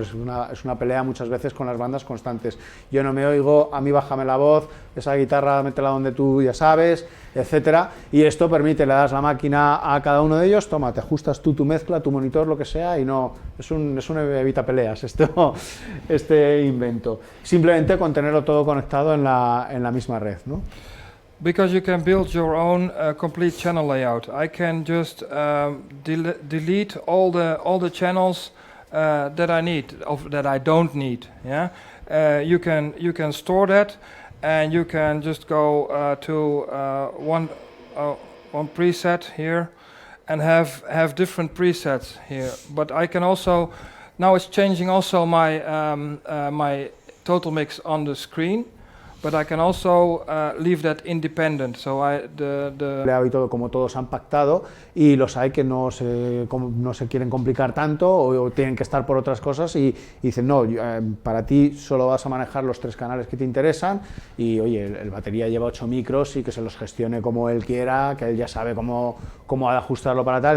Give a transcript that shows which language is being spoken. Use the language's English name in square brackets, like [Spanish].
[Spanish] Es una pelea muchas veces con las bandas constantes. Yo no me oigo, a mí bájame la voz, esa guitarra métela donde tú ya sabes, etcétera, y esto permite, le das la máquina a cada uno de ellos, toma, te ajustas tú tu mezcla, tu monitor, lo que sea, y no, es un evita peleas este invento. Simplemente con tenerlo todo conectado en la misma red, ¿no? [English] Because you can build your own complete channel layout. I can just delete all the channels that I need, that I don't need. Yeah, you can store that, and you can just go to one preset here, and have different presets here. But I can also now it's changing also my my total mix on the screen. But I can also leave that independent. So [Spanish] y todo, como todos han pactado, y los hay que no se quieren complicar tanto o tienen que estar por otras cosas y dicen, no, para ti solo vas a manejar los 3 canales que te interesan y, oye, el batería lleva 8 micros y que se los gestione como él quiera, que él ya sabe cómo ha de ajustarlo para tal.